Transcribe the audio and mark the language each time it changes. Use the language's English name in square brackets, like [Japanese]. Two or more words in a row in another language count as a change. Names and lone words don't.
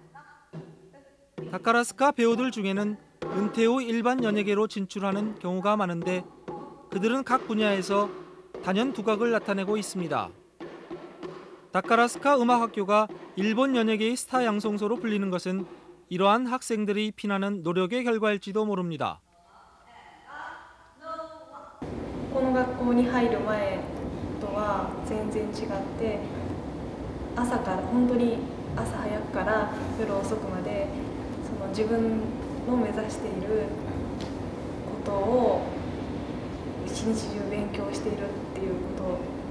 [Korean] 다카라스카 배우들 중에는 은퇴 후 일반 연예계로 진출하는 경우가 많은데 그들은 각 분야에서 단연 두각을 나타내고 있습니다. 다카라스카 음악학교가 일본 연예계의 스타 양성소로 불리는 것은 이러한 학생들이 피나는 노력의 결과일지도 모릅니다. [Japanese] この学校に入る前とは全然違って朝から本当に朝早くから夜遅くまでその自分の目指していることを一日中勉強しているっていうこと